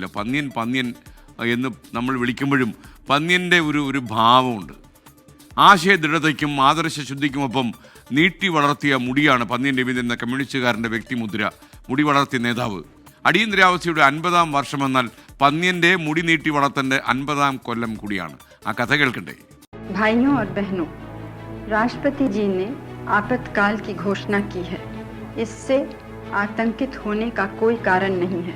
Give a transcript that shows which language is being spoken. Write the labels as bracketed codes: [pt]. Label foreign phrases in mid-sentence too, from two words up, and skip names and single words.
[ml] പന്നിയൻ എന്ന് നമ്മൾ വിളിക്കുമ്പോഴും പന്നിയൻ്റെ ഒരു ഭാവമുണ്ട്. ആശയദൃഢതയ്ക്കും ആദർശ ശുദ്ധിക്കുമൊപ്പം നീട്ടി വളർത്തിയ മുടിയാണ് പന്നിയൻ രവീന്ദ്രൻ എന്ന കമ്മ്യൂണിസ്റ്റുകാരൻ്റെ വ്യക്തിമുദ്ര. മുടി വളർത്തിയ നേതാവ്. അടിയന്തരാവസ്ഥയുടെ 50-ാം വർഷമെന്നാൽ പന്നിയൻ്റെ മുടി നീട്ടി വളർത്തൻ്റെ 50-ാം കൊല്ലം കൂടിയാണ്. ആ കഥ കേൾക്കണ്ടേ? [hi] भाइयों और बहनों, राष्ट्रपति जी ने आपातकाल की घोषणा की है. इससे आतंकित होने का कोई कारण नहीं है.